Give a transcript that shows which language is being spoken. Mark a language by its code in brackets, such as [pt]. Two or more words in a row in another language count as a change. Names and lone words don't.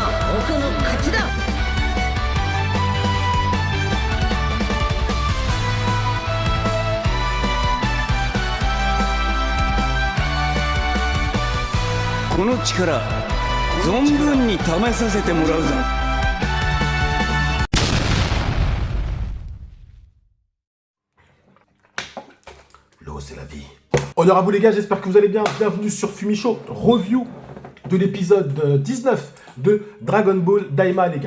[ja] 僕の勝ちだ。この力存分に試させてもらうぞ。 [fr] L'eau, c'est la vie. Honneur à vous les gars, j'espère que vous allez bien. Bienvenue sur Fumicho, review de l'épisode 19 de Dragon Ball Daima les gars.